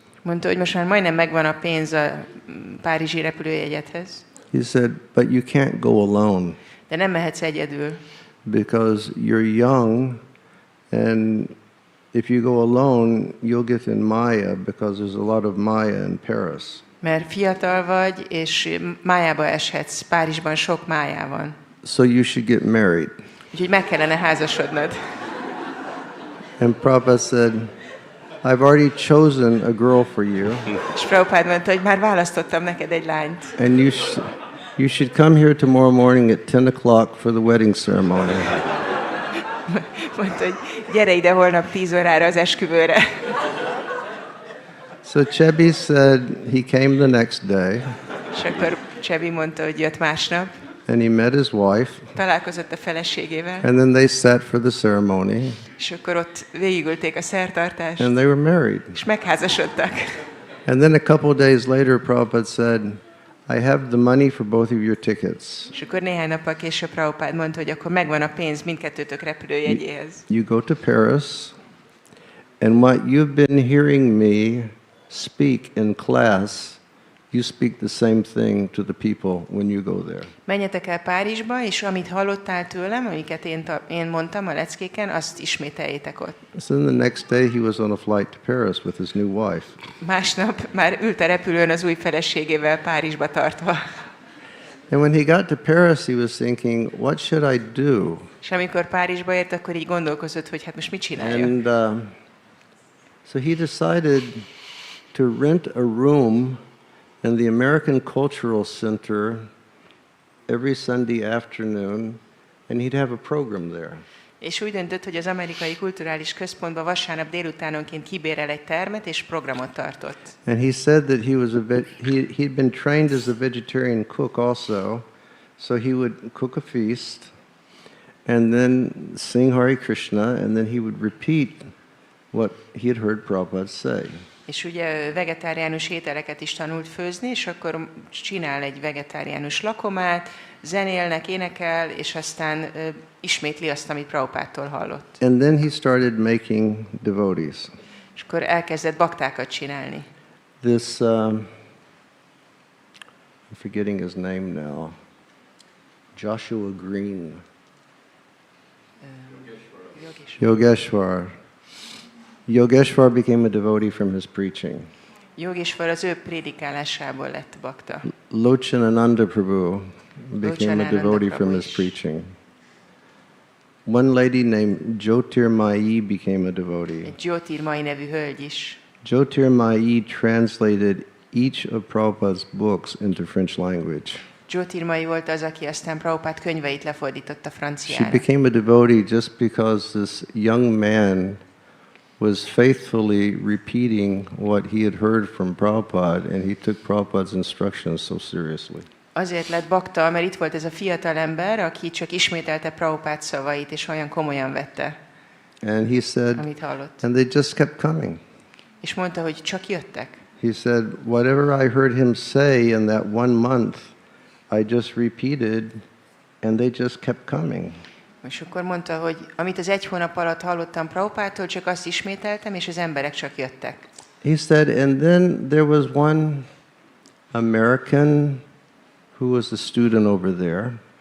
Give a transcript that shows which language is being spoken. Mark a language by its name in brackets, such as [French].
[Hungarian] Mondta, hogy most már majdnem megvan a pénz a párizsi repülőjegyedhez. [English] He said, but you can't go alone [Hungarian] De nem mehetsz egyedül, [English] because you're young, and if you go alone, you'll get in Maya because there's a lot of Maya in Paris. [Hungarian] mert fiatal vagy, és májába eshetsz. Párizsban sok májá van. [English] So you should get married. [Hungarian] Úgyhogy meg kellene házasodnod. [English] And Prabhupada said, I've already chosen a girl for you, [Hungarian] És Prabhupada mondta, hogy már választottam neked egy lányt. [English] and you should come here tomorrow morning at 10 o'clock for the wedding ceremony. [Hungarian] Mondta, hogy gyere ide holnap 10 órára az esküvőre. [English] So Chebi said he came the next day, [Hungarian] És akkor Csebi mondta, hogy jött másnap. [English] and he met his wife, [Hungarian] Találkozott a feleségével. [English] and then they sat for the ceremony, [Hungarian] És akkor ott végigülték a szertartást. [English] and they were married. [Hungarian] És megházasodtak. [English] And then a couple of days later, Prabhupada said, I have the money for both of your tickets. [Hungarian] És akkor néhány nappal később Prabhupada mondta, hogy akkor megvan a pénz mindkettőtök repülőjegyéhez. [English] You go to Paris, and what you've been hearing me speak in class, you speak the same thing to the people when you go there. [Hungarian] Menjetek el Párizsba, és amit hallottál tőlem, amiket én mondtam a leckéken, azt ismételjétek ott. [English] So then the next day he was on a flight to Paris with his new wife. [Hungarian] Másnap már ült a repülőn az új feleségével Párizsba tartva. [English] And when he got to Paris, he was thinking, what should I do? [Hungarian] És amikor Párizsba ért, akkor így gondolkozott, hogy hát most mit csinálja. [English] And so he decided to rent a room in the American Cultural Center every Sunday afternoon, and he'd have a program there. [Hungarian] És úgy döntött, hogy az amerikai kulturális központban vasárnap délutánonként kibérel egy termet, és programot tartott. [English] And he said that he was he'd been trained as a vegetarian cook also, so he would cook a feast, and then sing Hare Krishna, and then he would repeat what he had heard Prabhupada say. [Hungarian] És ugye vegetáriánus ételeket is tanult főzni, és akkor csinál egy vegetáriánus lakomát, zenélnek, énekel, és aztán ismétli azt, amit Prabhupádtól hallott. [English] And then he started making devotees. [Hungarian] És akkor elkezdett baktákat csinálni. [English] This, I'm forgetting his name now, Joshua Green, Yogeshwar. Yogeshwar became a devotee from his preaching. [Hungarian] Yogeshwar az ő prédikálásából lett bakta. [English] Lochanananda Prabhu became a devotee from his preaching. One lady named Jyotirmayi became a devotee. [Hungarian] Egy Jyotirmai nevű hölgy is. [English] Jyotirmayi translated each of Prabhupada's books into French language. [Hungarian] Jyotirmai volt az, aki aztán Prabhupád könyveit lefordította [English] She [Hungarian] franciára. [English] became a devotee just because this young man was faithfully repeating what he had heard from Prabhupada, and he took Prabhupada's instructions so seriously. [Hungarian] Azért lett bakta, mert itt volt ez a fiatal ember, aki csak ismételte Prabhupád szavait, és olyan komolyan vette, [English] And he said, [Hungarian] amit hallott. [English] and they just kept coming. [Hungarian] És mondta, hogy csak jöttek. [English] He said, whatever I heard him say in that 1 month, I just repeated, and they just kept coming. [Hungarian] És akkor mondta, hogy amit az 1 hónap alatt hallottam Prabhupádtól, csak azt ismételtem, és az emberek csak jöttek. [English] He said, and then there was one American who was a student over there,